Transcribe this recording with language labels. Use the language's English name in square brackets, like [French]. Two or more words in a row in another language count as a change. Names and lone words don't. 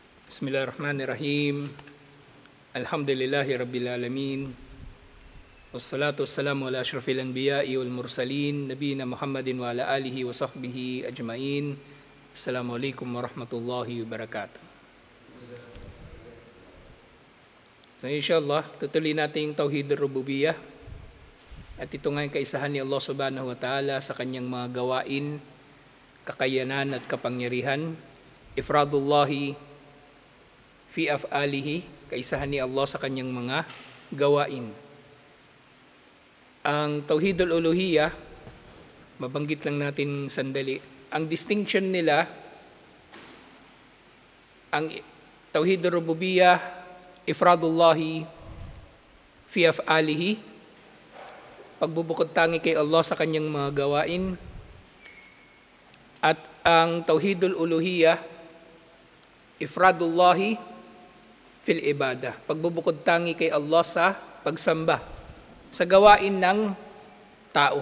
[Arabic] بسم الله الرحمن الرحيم. الحمد لله رب العالمين. والصلاة والسلام على أشرف الأنبياء والمرسلين، نبينا محمد وعلى آله وصحبه أجمعين. السلام عليكم ورحمة الله وبركاته. [Filipino] So inshallah, tutuloy natin yung [Arabic] توحيد الربوبية. [Filipino] At ito nga yung kaisahan ni Allah [Arabic] سبحانه وتعالى [Filipino] sa kanyang mga gawain, kakayanan at kapangyarihan. [Arabic] إفراد الله في أفعاله, [Filipino] kaisahan ni Allah sa kanyang mga gawain. Ang [Arabic] توحيد الألوهية, [Filipino] mabanggit lang natin sandali. Ang distinction nila, ang [Arabic] توحيد الربوبية, إفراد الله في أفعاله, [Filipino] pagbubukod tangi kay Allah sa kanyang mga gawain. At ang [Arabic] توحيد الألوهية, إفراد الله في العبادة, [Filipino] pagbubukod tangi kay Allah sa pagsamba, sa gawain ng tao.